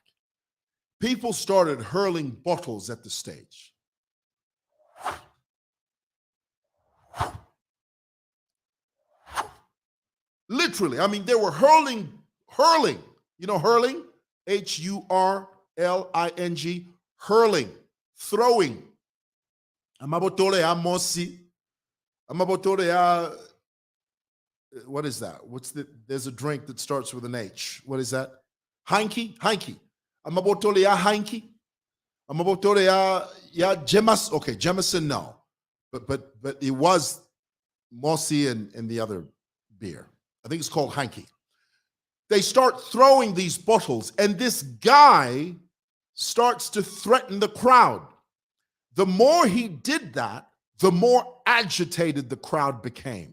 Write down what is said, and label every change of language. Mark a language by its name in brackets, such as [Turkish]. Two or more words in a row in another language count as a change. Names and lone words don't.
[English] People started hurling bottles at the stage. Literally, I mean, they were hurling. You know, hurling? Hurling, hurling, throwing. [Bemba] Amabotole ya mosi. Amabotole ya, [English] what is that? There's a drink that starts with an H. What is that? [Bemba] Hanky. Amabotole ya hanky. Amabotole ya Jemas. [English] Okay, Jemison, no. But it was mosi and the other beer. I think it's called hanky. They start throwing these bottles, and this guy starts to threaten the crowd. The more he did that, the more agitated the crowd became.